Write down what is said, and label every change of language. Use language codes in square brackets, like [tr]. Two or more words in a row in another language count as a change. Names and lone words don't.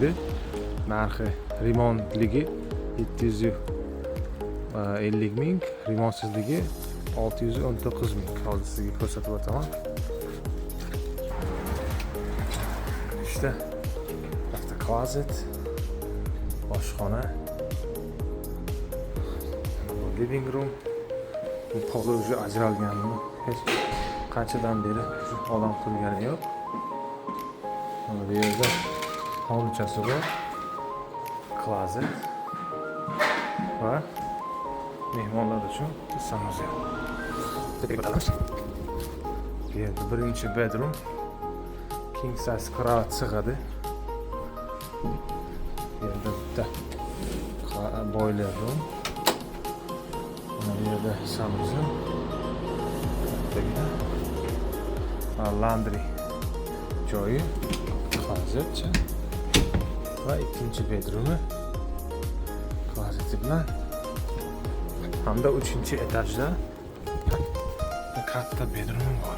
[uz] Narxi remontligi 750 ming, remontsizligi 619 ming. Hozir sizga ko'rsatib o'taman. İşte bitta closet, oshxona, [en] living room. [uz] Bu poli уже ajralganmi? Hech qanchadan beri odam qilgani yo'q. Mana bu yerda hovlichasi bor. Closet va mehmonlar uchun sanuzel. Bu yerda birinchi bedroom, [en] king size [uz] karavot sig'adi. Bu yerda bitta boiler room. Mana bu yerda sanuzel. Laundry joyi, closet va ikkinchi bedroomi klozeti bilan hamda 3-etajda katta bedroom bor.